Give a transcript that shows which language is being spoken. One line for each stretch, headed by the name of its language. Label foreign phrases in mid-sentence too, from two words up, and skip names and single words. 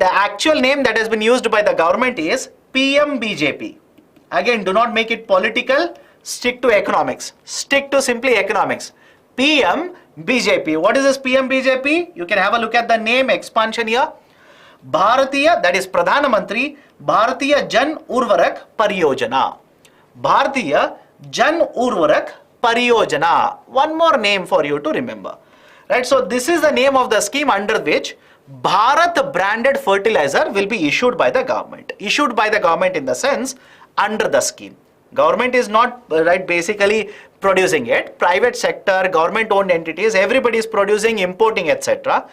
English: The actual name that has been used by the government is PMBJP. Again, do not make it political, stick to economics, stick to simply economics. PMBJP. What is this PMBJP? You can have a look at the name expansion here. Bharatiya, that is Pradhana Mantri, Bharatiya Jan Urvarak Pariyojana. Bharatiya Jan Urvarak Pariyojana. One more name for you to remember. Right, so this is the name of the scheme under which Bharat branded fertilizer will be issued by the government. Issued by the government in the sense under the scheme. Government is not right basically producing it. Private sector, government owned entities, everybody is producing, importing, etc.